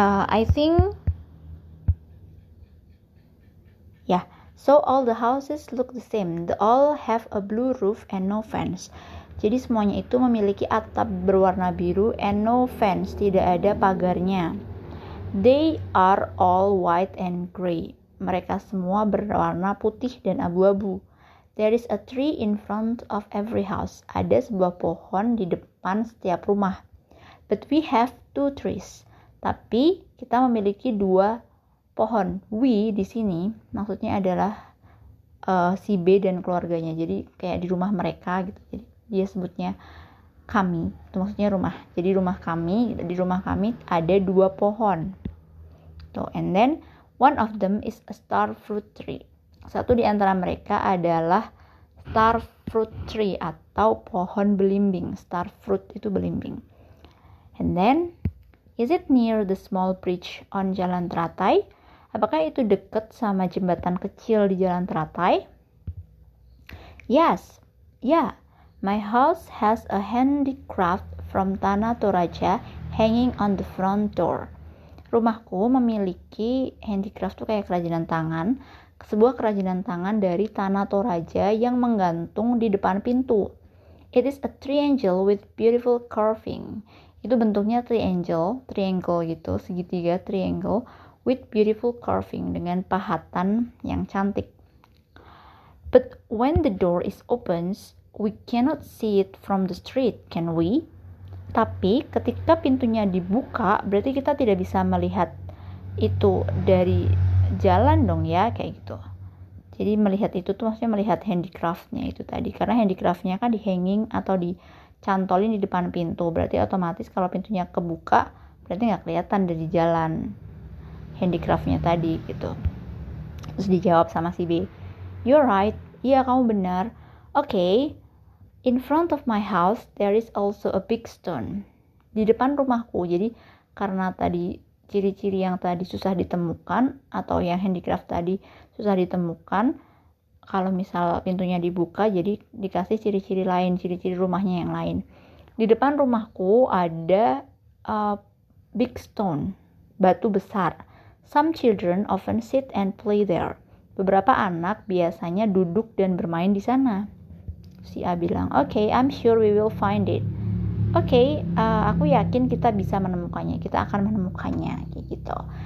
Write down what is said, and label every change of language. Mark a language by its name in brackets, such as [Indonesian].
[English] I think so all the houses look the same. They all have a blue roof and no fence. [Indonesian] Jadi semuanya itu memiliki atap berwarna biru [English] and no fence, [Indonesian] tidak ada pagarnya. [English] They are all white and gray. [Indonesian] Mereka semua berwarna putih dan abu-abu. [English] There is a tree in front of every house. [Indonesian] Ada sebuah pohon di depan setiap rumah. [English] But we have 2 trees. [Indonesian] Tapi kita memiliki 2 pohon. We di sini maksudnya adalah si B dan keluarganya. Jadi kayak di rumah mereka gitu. Jadi dia sebutnya kami. Itu maksudnya rumah. Jadi di rumah kami ada 2 pohon. [English] And then one of them is a star fruit tree. [Indonesian] Satu di antara mereka adalah star fruit tree atau pohon belimbing. Star fruit itu belimbing. [English] And then, is it near the small bridge on Jalan Teratai? [Indonesian] Apakah itu dekat sama jembatan kecil di Jalan Teratai? [English] Yes, yeah. My house has a handicraft from Tanah Toraja hanging on the front door. [Indonesian] Rumahku memiliki handicraft itu kayak kerajinan tangan, sebuah kerajinan tangan dari Tanah Toraja yang menggantung di depan pintu. [English] It is a triangle with beautiful carving. [Indonesian] Itu bentuknya triangle gitu, segitiga [English] triangle with beautiful carving, [Indonesian] dengan pahatan yang cantik. [English] But when the door is open, we cannot see it from the street, can we? [Indonesian] Tapi ketika pintunya dibuka, berarti kita tidak bisa melihat itu dari jalan dong ya, kayak gitu. Jadi melihat itu tuh maksudnya melihat handicraftnya itu tadi, karena handicraftnya kan di hanging atau dicantolin di depan pintu, berarti otomatis kalau pintunya kebuka berarti nggak kelihatan dari jalan handicraftnya tadi gitu. Terus dijawab sama si B, [English] you're right, [Indonesian] iya kamu benar. [English] Okay, in front of my house there is also a big stone. [Indonesian] Di depan rumahku, jadi karena tadi ciri-ciri yang tadi susah ditemukan atau yang handicraft tadi susah ditemukan, kalau misal pintunya dibuka jadi dikasih ciri-ciri lain, ciri-ciri rumahnya yang lain. Di depan rumahku ada [English] big stone, [Indonesian] batu besar. [English] Some children often sit and play there. [Indonesian] Beberapa anak biasanya duduk dan bermain di sana. Si A bilang, [English] okay, I'm sure we will find it. [Indonesian] Oke, aku yakin kita bisa menemukannya. Kita akan menemukannya, kayak gitu.